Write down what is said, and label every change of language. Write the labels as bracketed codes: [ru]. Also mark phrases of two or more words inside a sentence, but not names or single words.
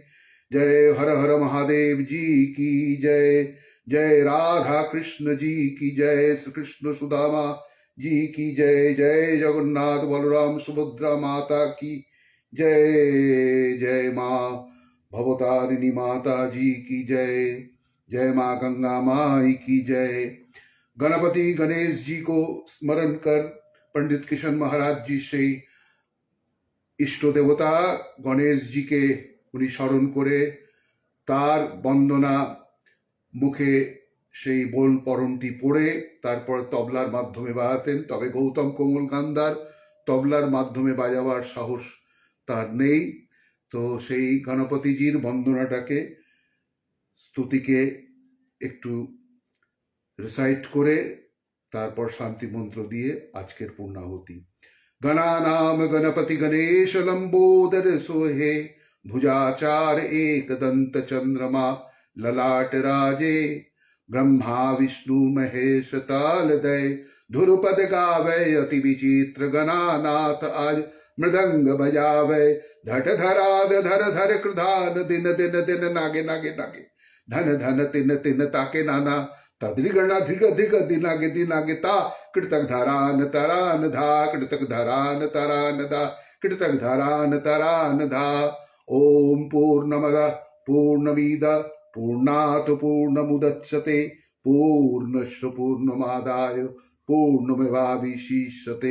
[hi] जय हर हर महादेव जी की जय. जय राधा कृष्ण जी की जय। श्री कृष्ण सुदामा जी की जय. जय जगन्नाथ बलराम सुभद्रा माता की जय. जय माँ भवतारिणी माता जी की जय. जय माँ गंगा माई की जय। गणपति गणेश जी को स्मरण कर पंडित किशन महाराज जी से इष्ट देवता गणेश जी के उन्हीं स्मरण करे तार बंदना मुखे [bn] সেই বোল পরমটি পড়ে তারপর তবলার মাধ্যমে বাজাতেন। তবে গৌতম কোমল গান্ধার তবলার মাধ্যমে বাজাবার সাহস তার নেই। তো সেই গণপতিজির বন্দনাটাকে, স্তুতিকে একটু রিসাইট করে তারপর শান্তি মন্ত্র দিয়ে আজকের পূর্ণাহুতি। [hi] गणानाम गणपति गणेश लंबोदर सोहे, भुजाचार एक दंत चंद्रमा ललाट राजे, ब्रह्मा विष्णु महेश ताल दय धुरपद गावे, अति विचित्र गणानाथ आज मृदंग बजावे, धट धराद धर धर कृधान दिन दिन दिन नागे नागे नागे, धन धन तिन तिन ताके नाना, तद्रिगण धिग धिग दिनागे दिनागे ता, कृतक धरान तरान धा, कृतक धरान तरान धा, कृतक धरान तरान धा। [sa] ओम पूर्णमद पूर्णमिद पूर्णात् पूर्णमुदच्यते, पूर्णस्य पूर्णमादाय पूर्णमेवावशिष्यते।